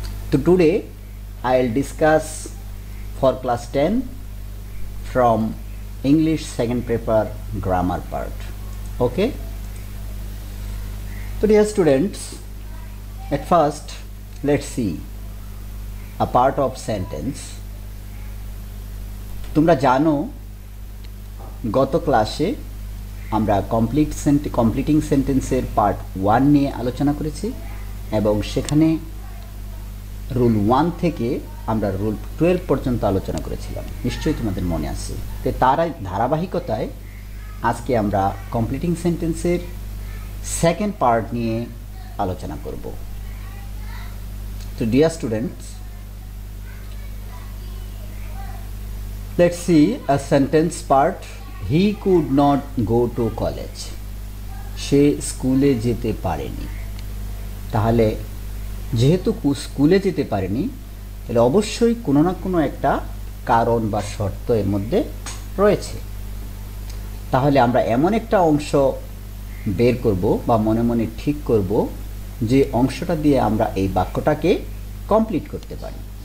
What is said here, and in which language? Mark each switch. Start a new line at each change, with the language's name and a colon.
English: So today I will discuss for class 10 from English second paper grammar part. Okay. So dear students, at first let's see a part of sentence.
Bangla: তোমরা জানো গত ক্লাসে আমরা completing সেন্টেন্সের part 1 নিয়ে আলোচনা করেছি এবং সেখানে রুল 1 থেকে আমরা রুল 12 পর্যন্ত আলোচনা করেছিলাম, নিশ্চয়ই তোমাদের মনে আছে। তো তার ধারাবাহিকতায় আজকে আমরা কমপ্লিটিং সেন্টেন্সের সেকেন্ড পার্ট নিয়ে আলোচনা করব। তো
English: Dear students, let's see a sentence part. He could not go to college.
Bangla: সে স্কুলে যেতে পারেনি। তাহলে যেহেতু স্কুলে যেতে পারেনি, তাহলে অবশ্যই কোনো না কোনো একটা কারণ বা শর্ত এর মধ্যে রয়েছে। তাহলে আমরা এমন একটা অংশ বের করব বা মনে মনে ঠিক করব যে অংশটা দিয়ে আমরা এই বাক্যটাকে কমপ্লিট করতে পারি।